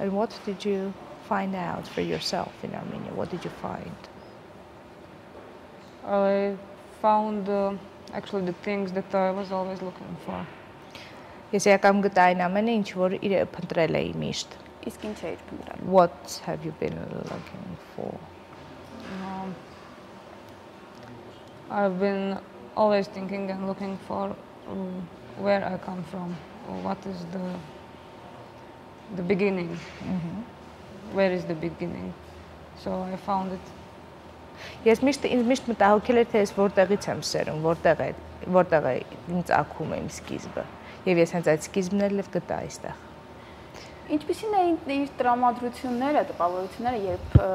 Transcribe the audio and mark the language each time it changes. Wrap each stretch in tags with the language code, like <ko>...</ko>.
<en>And what did you find out for yourself in Armenia? What did you find? I found actually the things that I was always looking for.</en> <hy>Ես եկամ գտա այն ամենը, ինչ որ փնտրել էի միշտ։ Իսկ ինչ էիր փնտրել։</hy> <en>What have you been looking for? I've been always thinking and looking for where I come from, or what is the beginning. Where is the beginning? So I found it.</en> <hy>Ես միշտ մտահոգել եմ թե ես որտեղից եմ սերում, որտեղ է ինձ ակում եմ սկիզբը։ Եվ ես հենց այդ սկիզբն էլ գտա այստեղ։ Ինչպիսին էին իր տրամադրությունները, տպավորությունները, երբ</hy>